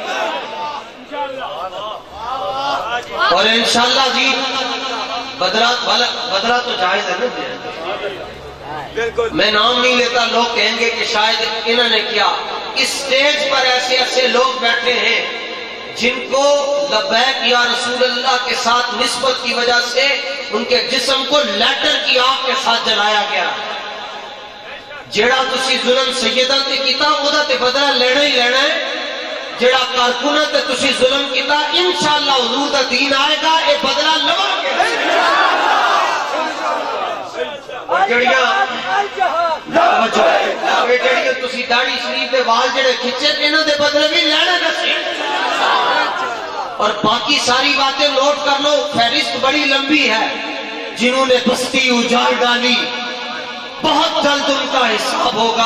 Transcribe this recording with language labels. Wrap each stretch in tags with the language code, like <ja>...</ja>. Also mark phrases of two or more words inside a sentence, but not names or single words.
<ur>اور انشاءاللہ جی بدرہ تو جائز ہے نا. میں نام نہیں لیتا، لوگ کہیں گے کہ شاید انہوں نے کیا. اس سٹیج پر ایسے ایسے لوگ بیٹھے ہیں جن کو</ur> <ar>لبیک یا رسول اللہ</ar> <ur>کے ساتھ نسبت کی وجہ سے ان کے جسم کو لیٹر کی آگ کے ساتھ جلایا گیا.</ur> <pa>جیڑا تسی ظلم سیدہ تے کیتا اودا تے بدلہ لینا ہی لینا ہے. جیڑا کارکنہ تے تسی ظلم کیتا انشاءاللہ حضور دا دین آئے گا، اے بدلہ لوا گے. اور جڑیاں تسی داڑھی شریف دے وال جڑے کھچے انہاں دے بدلے بھی لینا نسی.</pa> <ur>اور باقی ساری باتیں نوٹ کر لو، فہرست بڑی لمبی ہے. جنہوں نے بستی اجاڑ ڈالی بہت جلد ان کا حساب ہوگا.</ur>